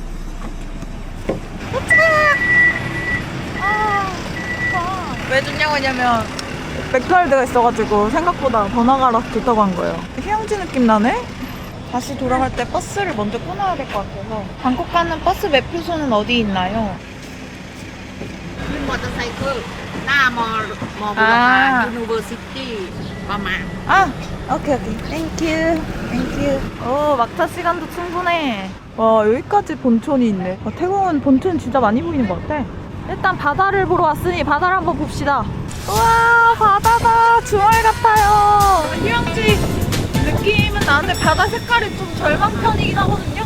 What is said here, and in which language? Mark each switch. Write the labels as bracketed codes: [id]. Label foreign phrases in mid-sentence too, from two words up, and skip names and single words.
[ko] 왜 좋냐고 하냐면 맥도날드가 있어가지고 생각보다 번화가라서 좋다고 한 거예요. 휴양지 느낌 나네? 다시 돌아갈 때 버스를 먼저 끊어야 될 것 같아서. 방콕 가는 버스 매표소는 어디 있나요? [th] motorcycle หน้ามอบุรพา University ประมาณ [en] okay. thank you. [ko] 오, 막차 시간도 충분해. 와, 여기까지 본촌이 있네. 태국은 본촌 진짜 많이 보이는 것 같아. 일단 바다를 보러 왔으니 바다를 한번 봅시다. 우와, 바다다. 주말 같아요. 휴양지 느낌은 나는데 바다 색깔이 좀 절망 편이긴 하거든요.